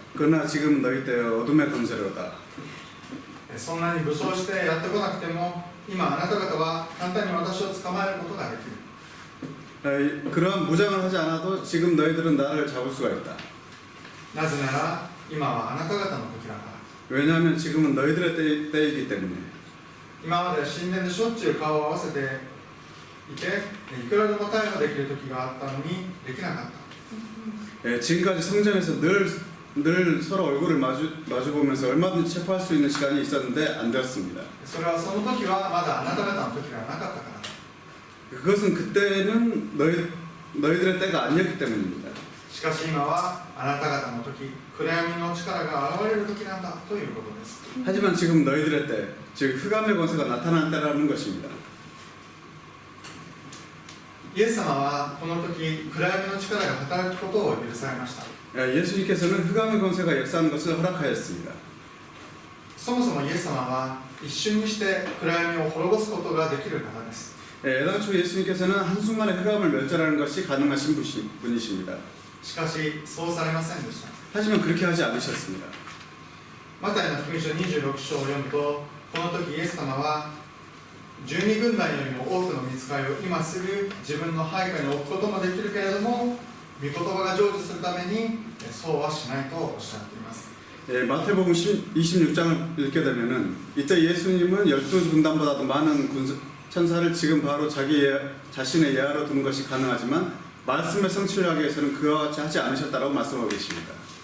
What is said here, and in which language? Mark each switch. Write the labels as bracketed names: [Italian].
[Korean] 그러나 지금 너희 때에 어둠의 권세로다. [Japanese] そんなに武装してやってこなくても、今あなた方は簡単に私を捕まえることができる。 [Korean] 그러한 무장을 하지 않아도 지금 너희들은 나를 잡을 수가 있다. [Japanese] なぜなら今はあなた方の時だから。 [Korean] 왜냐하면 지금은 너희들의 때이기 때문에. [Japanese] 今までは神殿でしょっちゅう顔を合わせていて、いくらでも逮捕できる時があったのにできなかった。 [Korean] 지금까지 성전에서 늘 서로 얼굴을 마주보면서 얼마든지 체포할 수 있는 시간이 있었는데 안 되었습니다. [Japanese] それはその時はまだあなた方の時がなかったから。 [Korean] 그것은 그때는 너희들의 때가 아니었기 때문입니다. [Japanese] しかし今はあなた方の時、暗闇の力が現れる時なんだということです。 [Korean] 하지만 지금 너희들의 때, 즉 흑암의 권세가 나타난 때라는 것입니다. [Japanese] イエス様はこの時、暗闇の力が働くことを許されました。 [Korean] 예수님께서는 흑암의 권세가 역사하는 것을 허락하였습니다. [Japanese] そもそもイエス様は一瞬にして暗闇を滅ぼすことができる方です。 [Korean] 애당초 예수님께서는 한순간에 흑암을 멸절하는 것이 가능하신 분이십니다. [Japanese] しかしそうされませんでした。 [Korean] 하지만 그렇게 하지 않으셨습니다. [Japanese] マタイの福音書26章を読むと、この時イエス様は12軍団よりも多くの御使いを今すぐ自分の配下に置くこともできるけれども、御言葉が成就するためにそうはしないとおっしゃっています。 [Korean] 마태복음 26장을 읽게 되면은 이때 예수님은 12군단보다도 많은 천사를 지금 바로 자신의 예하로 두는 것이 가능하지만 말씀의 성취를 하기 위해서는 그와 같이 하지 않으셨다고 말씀하고 계십니다.